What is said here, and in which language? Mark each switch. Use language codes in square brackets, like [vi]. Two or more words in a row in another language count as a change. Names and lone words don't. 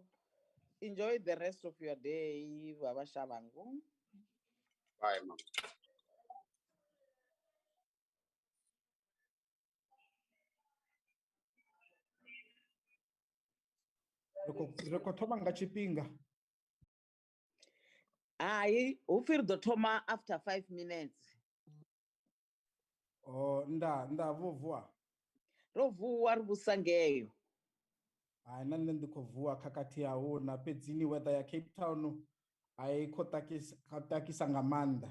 [en] Enjoy the rest of your day, Baba Shabangu. Bye, ma'am. [ve] Reko thoma nga tshifhinga. Aye, ufir do thoma after 5 minutes. Oh, nda vuwa. Ro vuwa ri vusa ngeyo. Hayi na nne ndi khou vuwa khakhathi ya hu na fhedzini weather ya Cape Town ai khou takisa nga maanḓa.